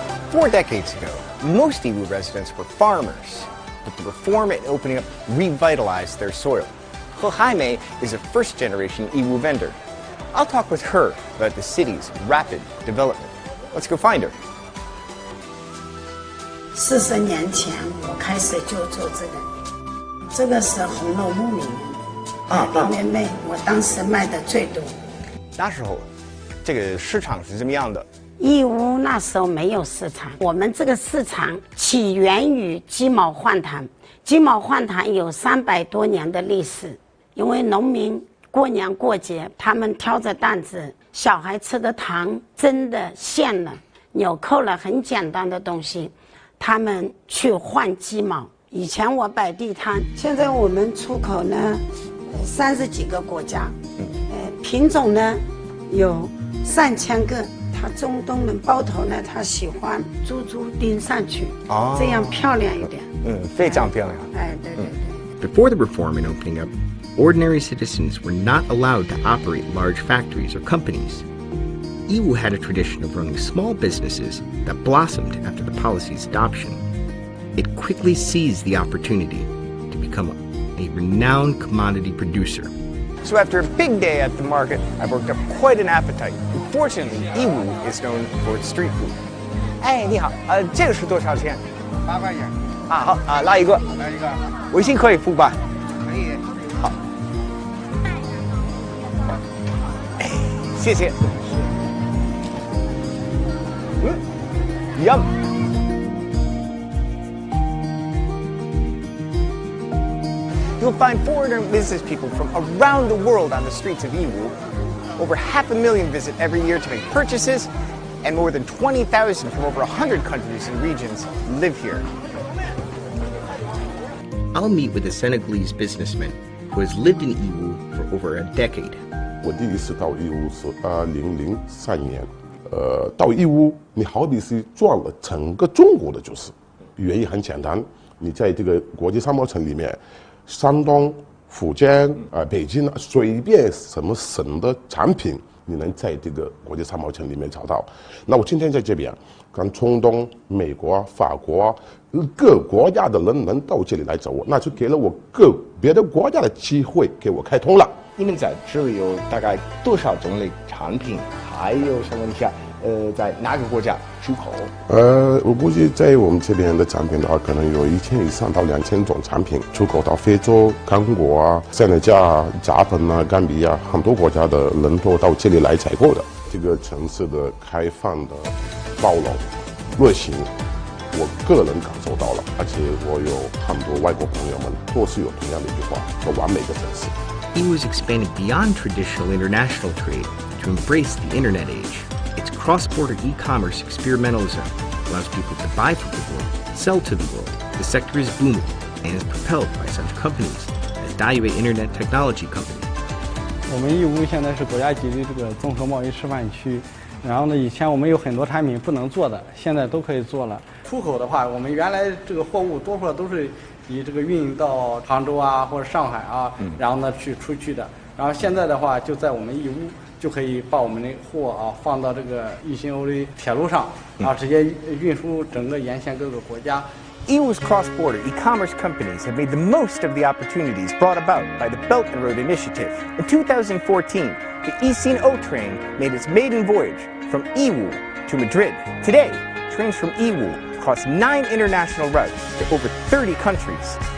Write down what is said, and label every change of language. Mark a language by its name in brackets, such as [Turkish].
[English] Four decades ago, most Yiwu residents were farmers, but the reform and opening up revitalized their soil. He Haimei is a first-generation Yiwu vendor. I'll talk with her about the city's rapid development. Let's go find her. [Chinese] 40年前我开始就做这个，这个是红楼梦里面的妹妹，我当时卖的最多。那时候，这个市场是怎么样的？义乌那时候没有市场，我们这个市场起源于鸡毛换糖。鸡毛换糖有300多年的历史，因为农民过年过节，他们挑着担子，小孩吃的糖真的馅了、纽扣了，很简单的东西。他们去换鸡毛。以前我摆地摊，现在我们出口呢，30几个国家，品种呢有3000个。他中东人包头呢，他喜欢珠珠钉上去，这样漂亮一点。非常漂亮。对对对。 [English] Before the reform and opening up, ordinary citizens were not allowed to operate large factories or companies. Yiwu had a tradition of running small businesses that blossomed after the policy's adoption. It quickly seized the opportunity to become a renowned commodity producer. So after a big day at the market, I've worked up quite an appetite. Fortunately, Yiwu is known for its street food. [Chinese] 哎，你好，这个是多少钱？8块钱。好拉一个。来一个。微信可以付吧？可以。好。哎，谢谢。 [English] Yum! You'll find foreigner business people from around the world on the streets of Yiwu. Over 500,000 visit every year to make purchases, and more than 20,000 from over 100 countries and regions live here. I'll meet with a Senegalese businessman who has lived in Yiwu for over a decade. [Chinese] 我第一次到义乌是2003年。到义乌，你好比是转了整个中国的就是，原因很简单，你在这个国际商贸城里面，山东、福建、北京随便什么省的产品，你能在这个国际商贸城里面找到。那我今天在这边，跟中东、美国、法国各国家的人能到这里来找我，那就给了我别的国家的机会，给我开通了。你们在这里有大概多少种类产品？还有想问一下，在哪个国家出口？我估计在我们这边的产品的话，可能有1000以上到2000种产品出口到非洲、刚果啊、塞内加尔、加本啊、甘比亚，很多国家的人都到这里来采购的。这个城市的开放的包容、热情，我个人感受到了，而且我有很多外国朋友们都是有同样的一句话：说完美的城市。 [English] Yiwu has expanded beyond traditional international trade to embrace the internet age. Its cross-border e-commerce experimentalism allows people to buy from the world, sell to the world. The sector is booming and is propelled by such companies as Daiwei Internet Technology Company. [Chinese] 我们义乌现在是国家级的这个综合贸易示范区，然后呢，以前我们有很多产品不能做的，现在都可以做了。出口的话，我们原来这个货物多数都是 以这个运到杭州啊或者上海啊，然后呢出去的，然后现在的话就在我们义乌就可以把我们的货啊放到这个一心欧的铁路上，然后直接运输整个沿线各个国家。 [English] Yiwu's cross-border e-commerce companies have made the most of the opportunities brought about by the Belt and Road Initiative. In 2014, the Yiwu train made its maiden voyage from Yiwu to Madrid. Today, trains from Yiwu cross 9 international routes to over 30 countries.